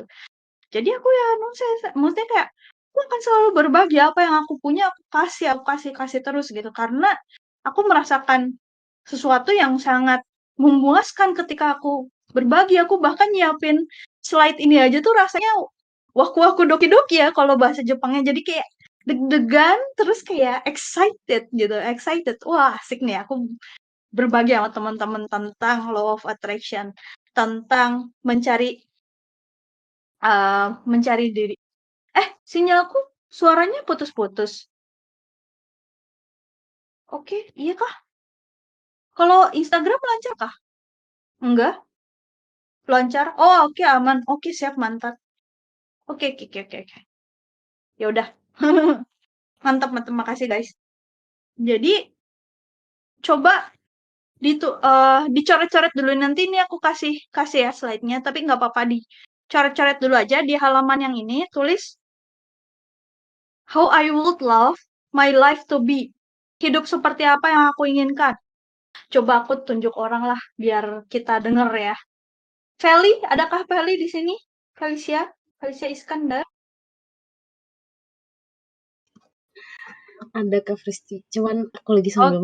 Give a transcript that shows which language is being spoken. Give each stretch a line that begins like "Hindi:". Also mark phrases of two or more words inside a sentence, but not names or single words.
Indonesian: Jadi aku ya maksudnya kayak aku akan selalu berbagi apa yang aku punya, aku kasih terus gitu. Karena aku merasakan sesuatu yang sangat memuaskan ketika aku berbagi. Aku bahkan nyiapin slide ini aja tuh rasanya
Japanese: ワクワクドキドキ
Indonesian: ya kalau bahasa Jepangnya. Jadi kayak deg-degan terus kayak excited gitu, excited. Wah, asik nih aku berbagi sama teman-teman tentang
English: law of attraction,
Indonesian: tentang mencari diri. Sinyalku suaranya putus-putus. Oke, iya kah? Kalau Instagram lancar kah? Enggak, lancar. Oh, oke aman. Oke, siap mantap. Oke, oke, oke, oke, oke. Ya udah. Mantap, mantap. Makasih, guys. Jadi, coba dicoret-coret dulu. Nanti ini aku kasih ya slide-nya, tapi nggak apa-apa dicoret-coret dulu aja di halaman yang ini.
English: Tulis how I would love my life to be.
Indonesian: Hidup seperti apa yang aku inginkan. Coba aku tunjuk orang lah biar kita denger ya. Feli, adakah Feli di sini? Felicia Iskandar. Ada Kak Fristi, cuman aku lagi sambil